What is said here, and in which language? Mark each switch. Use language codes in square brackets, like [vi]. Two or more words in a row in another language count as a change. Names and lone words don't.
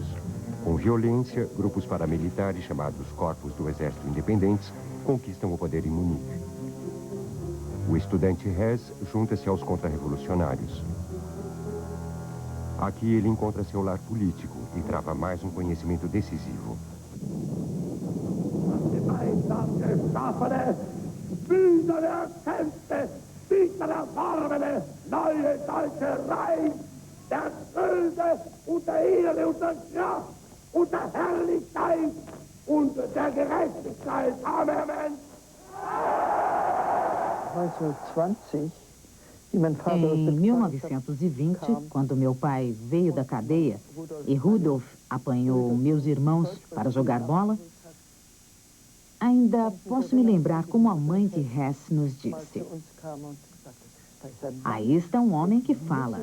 [pt] Com violência, grupos paramilitares chamados Corpos do Exército Independentes conquistam o poder em Munique. O estudante Hess junta-se aos contra-revolucionários. Aqui ele encontra seu lar político e trava mais um conhecimento decisivo. [de] Und der Herrlichkeit und der Gerechtigkeit. Amen. [pt] Em 1920, quando meu pai veio da cadeia e Rudolf apanhou meus irmãos para jogar bola, ainda posso me lembrar como a mãe de Hess nos disse: aí está um homem que fala.